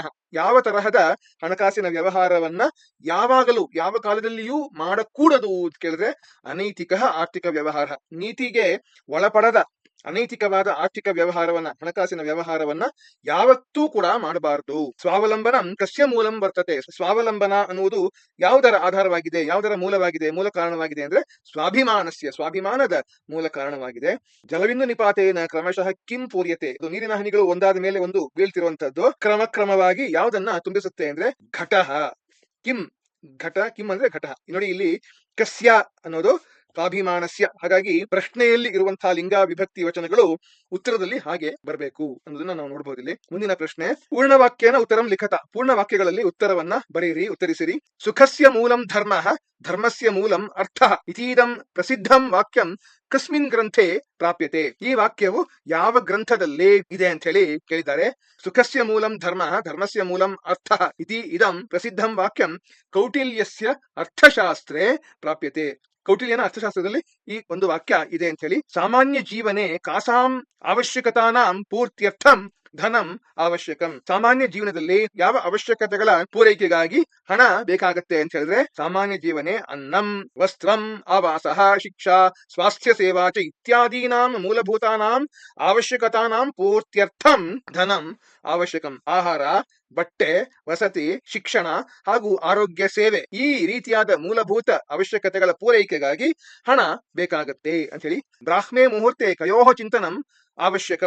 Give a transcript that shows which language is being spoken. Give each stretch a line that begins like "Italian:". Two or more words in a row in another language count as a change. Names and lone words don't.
Kannada: ಯಾವ ತರಹದ ಹಣಕಾಸಿನ ವ್ಯವಹಾರವನ್ನ ಯಾವಾಗಲೂ ಯಾವ ಕಾಲದಲ್ಲಿಯೂ ಮಾಡಕೂಡದು ಅಂತ ಕೇಳಿದ್ರೆ ಅನೈತಿಕ ಆರ್ಥಿಕ ವ್ಯವಹಾರ. ನೀತಿಗೆ ಒಳಪಡದ ಅನೈತಿಕವಾದ ಆರ್ಥಿಕ ವ್ಯವಹಾರವನ್ನ, ಹಣಕಾಸಿನ ವ್ಯವಹಾರವನ್ನ ಯಾವತ್ತೂ ಕೂಡ ಮಾಡಬಾರದು.
Sanskrit: ಸ್ವಾವಲಂಬನಂ ಕಸ್ಯ ಮೂಲಂ ವರ್ತತೆ.
Kannada: ಸ್ವಾವಲಂಬನ ಅನ್ನುವುದು ಯಾವುದರ ಆಧಾರವಾಗಿದೆ, ಯಾವುದರ ಮೂಲವಾಗಿದೆ, ಮೂಲ ಕಾರಣವಾಗಿದೆ ಅಂದ್ರೆ ಸ್ವಾಭಿಮಾನದ ಮೂಲ ಕಾರಣವಾಗಿದೆ.
Sanskrit: ಜಲವಿಂದು ನಿಪಾತೇನ ಕ್ರಮಶಃ ಕಿಂ ಪೂರ್ಯತೆ.
Kannada: ನೀರಿನ ಹನಿಗಳು ಒಂದಾದ ಮೇಲೆ ಒಂದು ಬೀಳ್ತಿರುವಂತದ್ದು ಕ್ರಮಕ್ರಮವಾಗಿ ಯಾವುದನ್ನ ತುಂಬಿಸುತ್ತೆ ಅಂದ್ರೆ ಘಟಃ. ಕಿಂ ಅಂದ್ರೆ ಘಟಃ. ನೋಡಿ, ಇಲ್ಲಿ ಕಸ್ಯ ಅನ್ನೋದು ಸ್ವಾಭಿಮಾನಸ್ಯ. ಹಾಗಾಗಿ ಪ್ರಶ್ನೆಯಲ್ಲಿ ಇರುವಂತಹ ಲಿಂಗ ವಿಭಕ್ತಿ ವಚನಗಳು ಉತ್ತರದಲ್ಲಿ ಹಾಗೆ ಬರಬೇಕು ಅನ್ನೋದನ್ನ ನಾವು ನೋಡಬಹುದು. ಇಲ್ಲಿ ಮುಂದಿನ ಪ್ರಶ್ನೆ,
Sanskrit: ಪೂರ್ಣವಾಕ್ಯನ ಉತ್ತರಂ ಲಿಖತ.
Kannada: ಪೂರ್ಣ ವಾಕ್ಯಗಳಲ್ಲಿ ಉತ್ತರವನ್ನ ಬರೆಯಿರಿ, ಉತ್ತರಿಸಿರಿ.
Sanskrit: ಸುಖಸ್ಯ ಮೂಲಂ ಧರ್ಮ, ಧರ್ಮಸ್ಯ ಮೂಲಂ ಅರ್ಥ ಇತೀದಂ ಪ್ರಸಿದ್ಧಂ ವಾಕ್ಯಂ ಕಸ್ಮಿನ್ ಗ್ರಂಥೆ ಪ್ರಾಪ್ಯತೆ.
Kannada: ಈ ವಾಕ್ಯವು ಯಾವ ಗ್ರಂಥದಲ್ಲಿ ಇದೆ ಅಂತ ಹೇಳಿ ಕೇಳಿದ್ದಾರೆ.
Sanskrit: ಸುಖಸ್ಯ ಮೂಲಂ ಧರ್ಮ, ಧರ್ಮಸ್ಯ ಮೂಲಂ ಅರ್ಥ ಇತಿ ಇದಂ ಪ್ರಸಿದ್ಧಂ ವಾಕ್ಯಂ ಕೌಟಿಲ್ಯಸ್ಯ ಅರ್ಥಶಾಸ್ತ್ರೇ ಪ್ರಾಪ್ಯತೆ.
Kannada: ಕೌಟಿಲ್ಯನ ಅರ್ಥಶಾಸ್ತ್ರದಲ್ಲಿ ಈ ಒಂದು ವಾಕ್ಯ ಇದೆ ಅಂತ ಹೇಳಿ.
Sanskrit: ಸಾಮಾನ್ಯ ಜೀವನೆ ಕಾಸಾಂ ಅವಶ್ಯಕತಾನಾಂ ಪೂರ್ತ್ಯರ್ಥಂ ಧನಂ ಅವಶ್ಯಕಂ.
Kannada: ಸಾಮಾನ್ಯ ಜೀವನದಲ್ಲಿ ಯಾವ ಅವಶ್ಯಕತೆಗಳ ಪೂರೈಕೆಗಾಗಿ ಹಣ ಬೇಕಾಗತ್ತೆ ಅಂತ ಹೇಳಿದ್ರೆ
Sanskrit: ಸಾಮಾನ್ಯ ಜೀವನೆ ಅನ್ನಂ ವಸ್ತ್ರಂ ಆವಾಸಃ ಶಿಕ್ಷಾ ಸ್ವಾಸ್ಥ್ಯ ಸೇವಾ ಚ ಇತ್ಯಾದೀನಾಂ ಮೂಲಭೂತಾನಾಂ ಅವಶ್ಯಕತಾನಾಂ ಪೂರ್ತ್ಯರ್ಥಂ ಧನಂ ಅವಶ್ಯಕಂ.
Kannada: ಆಹಾರ, ಬಟ್ಟೆ, ವಸತಿ, ಶಿಕ್ಷಣ ಹಾಗೂ ಆರೋಗ್ಯ ಸೇವೆ, ಈ ರೀತಿಯಾದ ಮೂಲಭೂತ ಅವಶ್ಯಕತೆಗಳ ಪೂರೈಕೆಗಾಗಿ ಹಣ ಬೇಕಾಗತ್ತೆ ಅಂತ ಹೇಳಿ.
Sanskrit: ಬ್ರಾಹ್ಮೇ ಮುಹೂರ್ತೆ ಕಯೋಹ ಚಿಂತನಂ ಅವಶ್ಯಕಂ.